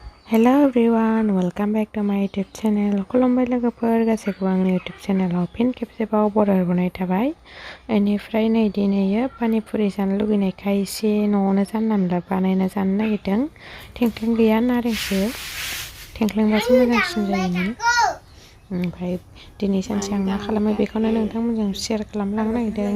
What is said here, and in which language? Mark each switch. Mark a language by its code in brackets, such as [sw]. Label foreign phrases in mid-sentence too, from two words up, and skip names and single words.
[en] Hello everyone, welcome back to my YouTube channel. [brx] खुलुमबाय लोगोफोर गासैखौबो आंनि YouTube चेनेलाव फिन खेबसेबाव बरायहरनाय थाबाय। बेनिफ्राय नै दिनैयो पानि पुरि जानो लुगैनायखाय एसे न'आवनो जानला मोनला बानायना जानो नागिरदों। थेंख्लें गैया नारेंसो। थेंख्लेंबासो मोजांसिन जायोमोन। ओमफ्राय दिनै सानसे आं मा खालामो बेखौनो नोंथांमोनजों शेयार खालामलांनो नागिरदों।